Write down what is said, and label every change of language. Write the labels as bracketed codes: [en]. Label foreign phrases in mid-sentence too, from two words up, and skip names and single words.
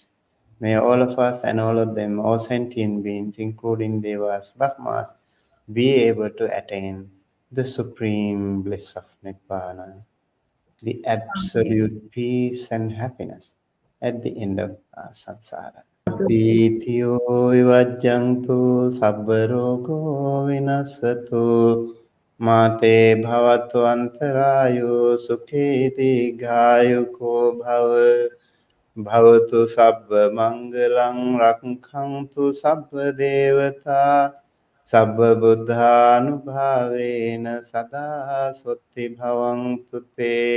[en] May all of us and all of them, all sentient beings, including Devas, Brahmas, be able to attain the supreme bliss of Nibbana, the absolute peace and happiness at the end of samsara. [pi] Pītiyo vivajjantu sabbarogo vinasatu mate bhavatu antarayo sukhe digayuko bhava bhavatu sabba mangalang rakhantu sabba devata sabba buddhanubhavena sada sotti bhavantu te